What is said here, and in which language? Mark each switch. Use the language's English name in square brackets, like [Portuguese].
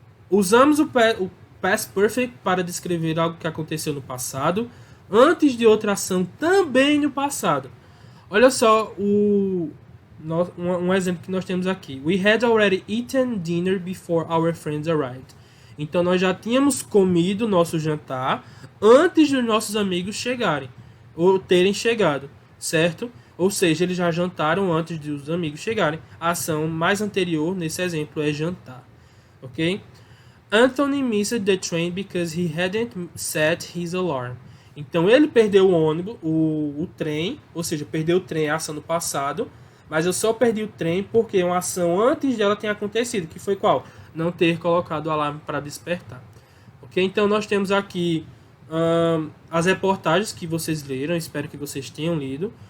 [Portuguese] Usamos o Past Perfect para descrever algo que aconteceu no passado, antes de outra ação também no passado. Olha só um exemplo que nós temos aqui. [English] We had already eaten dinner before our friends arrived. [Portuguese] Então nós já tínhamos comido nosso jantar antes dos nossos amigos chegarem. Ou terem chegado, certo? Ou seja, eles já jantaram antes dos amigos chegarem. A ação mais anterior, nesse exemplo, é jantar. Ok? [English] Anthony missed the train because he hadn't set his alarm. [Portuguese] Então, ele perdeu o ônibus, o trem, ou seja, perdeu o trem, a ação no passado, mas eu só perdi o trem porque uma ação antes dela tem acontecido, que foi qual? não ter colocado o alarme para despertar. Ok? Então nós temos aqui as reportagens que vocês leram, espero que vocês tenham lido.